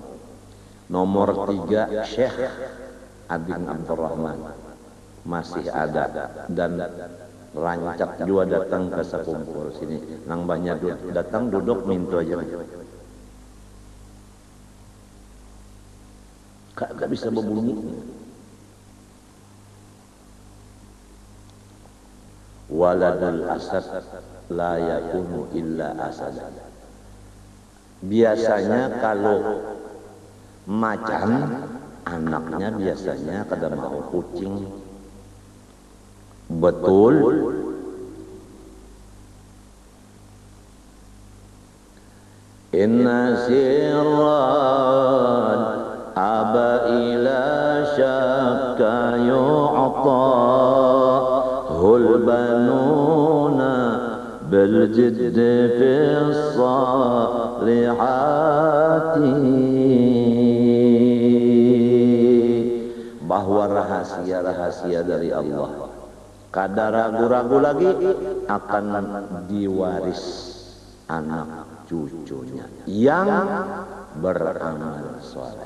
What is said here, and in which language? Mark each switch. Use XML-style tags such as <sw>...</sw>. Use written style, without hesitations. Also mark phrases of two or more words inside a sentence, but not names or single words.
<bjn>Nomor 3 Syekh Ading Abdurrahman masih ada dan rancak juga datang ke sekumpul sini. Nang banyak datang duduk minta aja. Kagak bisa berbunyi.</bjn> <ar>ولد الأسد لا يكون إلا أسد.</ar> <bjn>Biasanya kalau macan anaknya biasanya kada mau kucing. Betul.</bjn> <ar>إن سرا أبى إلا شكا يؤتاه البنون بالجد في الصالحات.</ar> <bjn>Bahwa rahasia-rahasia dari Allah kada ragu-ragu lagi akan diwaris anak cucunya yang beramal soleh.</bjn>